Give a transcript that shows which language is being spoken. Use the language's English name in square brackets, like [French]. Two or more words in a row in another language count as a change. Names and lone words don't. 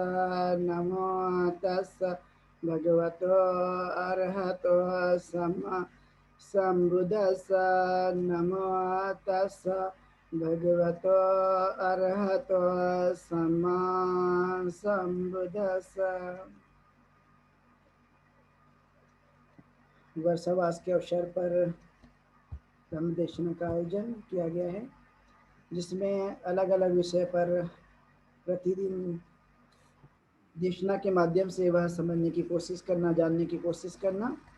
[Pali] नमो तस्सा भगवतो अरहतो सम्मा सम्बुद्धस्सा। नमो तस्सा भगवतो अरहतो सम्मा सम्बुद्धस्सा। [Hindi] वर्षावास के अवसर पर ब्रह्म देशना का आयोजन किया गया है, जिसमें अलग अलग विषय पर प्रतिदिन देशना के माध्यम से वह समझने की कोशिश करना, जानने की कोशिश करना।